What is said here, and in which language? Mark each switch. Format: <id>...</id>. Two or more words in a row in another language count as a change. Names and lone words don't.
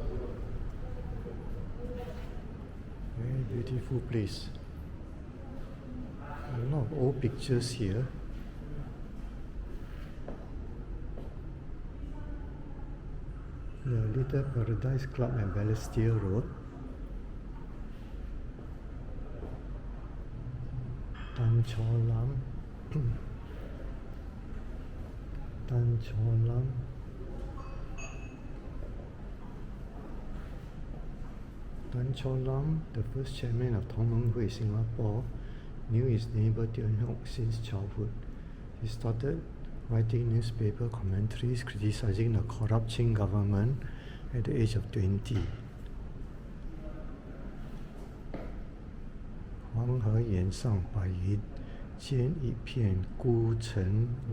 <en>Very beautiful place. A lot of old pictures here. The Little Paradise Club at Balestier Rd. Tan Cho Lam. Tan Cho Lam. Tan Cho Lam, the first chairman of Tong Meng Hui Singapore, knew his neighbour Teo Eng Hock since childhood. He started writing newspaper commentaries criticizing the corrupt Qing government at the age of 20.</en> <zh>黄河沿上白云间一片孤城</zh>